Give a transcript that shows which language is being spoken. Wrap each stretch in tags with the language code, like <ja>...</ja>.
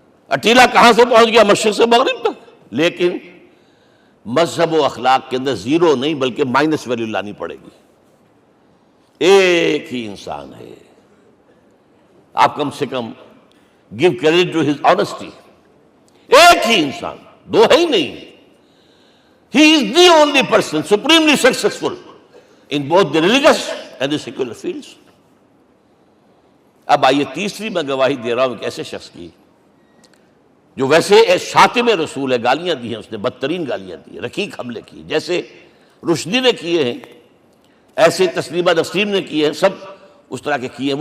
<ur>اٹیلا کہاں سے پہنچ گیا؟ مشرق سے مغرب تک. لیکن مذہب و اخلاق کے اندر زیرو نہیں بلکہ مائنس ویلیو لانی پڑے گی. ایک ہی انسان ہے. آپ کم سے کم</ur> <en>Give credit to his honesty.</en> <ur>ایک ہی انسان، دو ہے ہی نہیں.</ur> <en>He is the only person supremely successful in both the religious and the secular fields.</en> <ur>اب آئیے تیسری میں گواہی دے رہا ہوں ایک ایسے شخص کی جو ویسے شاتم رسول ہے. گالیاں دی ہیں اس نے، بدترین گالیاں دی ہیں، رقیق حملے کی، جیسے رشدی نے کیے ہیں، ایسے تسلیمہ نسرین نے کیے ہیں، سب اس طرح کے کیے ہیں.</ur>